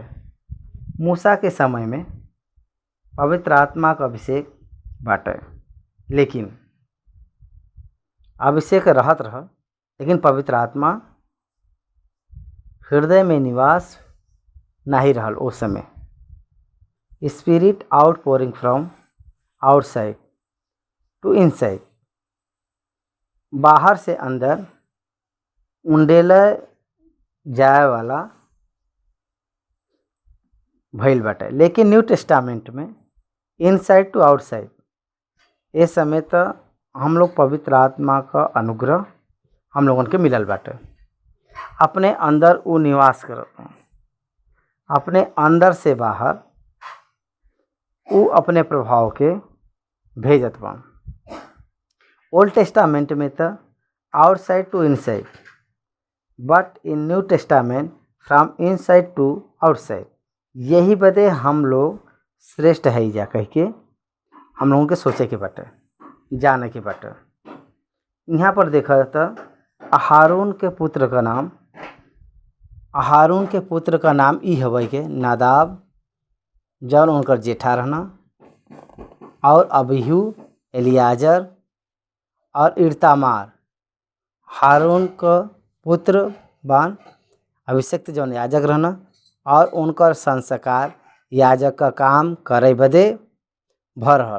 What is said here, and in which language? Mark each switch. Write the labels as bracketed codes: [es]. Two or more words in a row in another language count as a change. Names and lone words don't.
[bho] मूसा के समय में पवित्र आत्मा का अभिषेक बाटे, लेकिन अभिषेक रहत रह, लेकिन पवित्र आत्मा हृदय में निवास नहीं रहल। उस समय [en] spirit out pouring from outside to inside, [bho] बाहर से अंदर उंडेल जाए वाला भइल बाटे। लेकिन न्यू टेस्टामेंट में [en] inside to outside, [bho] ये समय तो हम लोग पवित्र आत्मा का अनुग्रह हम लोगन के मिलल बाटे। अपने अंदर वो निवास करत, अपने अंदर से बाहर वो अपने प्रभाव के भेजत बा। [en] Old Testament [bho] में तो [en] outside to inside, but in New Testament from inside to outside. [bho] यही बदे हम लोग श्रेष्ठ है जा कह के हम लोगों के सोचे के बाटे, जाने के बाटे। यहाँ पर देखा तो हारून के पुत्र का नाम ई हवे के नादाब, जौन उनकर जेठा रहना, और अबीहू, एलियाजर और इर्तामार हारून का पुत्र बान, अभिषिक्त जौन याजक रहना, और उनकर संस्कार याजक का काम करे बदे भरल।